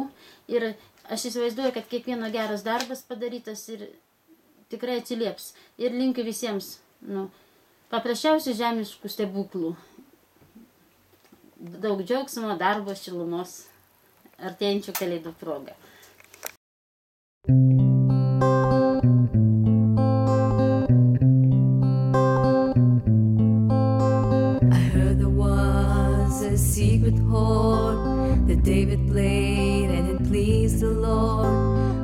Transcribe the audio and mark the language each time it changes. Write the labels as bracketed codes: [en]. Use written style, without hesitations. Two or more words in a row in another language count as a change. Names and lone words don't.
[lt] Ir aš įsivaizduoju, kad kiekvieno geras darbas padarytas ir tikrai atsilieps. Ir linkiu visiems paprasčiausių žemiškų stebuklų. Daug džiaugsmo, darbo, šilumos, artėjančių kalėdų proga. [en] I heard there was a secret chord that David played and it pleased the Lord.